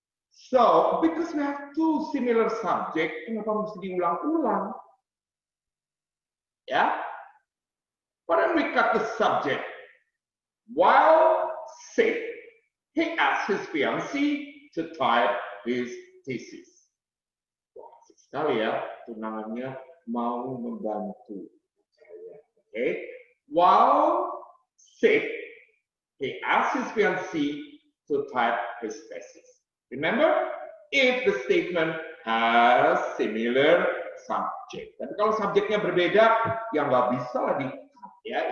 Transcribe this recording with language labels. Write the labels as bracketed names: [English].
[English] So, because we have two similar subject, [Indonesian] kenapa mesti diulang-ulang? Ya. [English] Why don't we cut the subject? While sick, he asked his fiancée to type his thesis. [Indonesian] Wah, asik sekali ya, tunangannya mau membantu saya. Okay. [English] While sick, he asked his fiancée to type his thesis. Remember, if the statement has similar subject. [Indonesian] Tapi kalau subjeknya berbeda, ya nggak bisa lah di ya.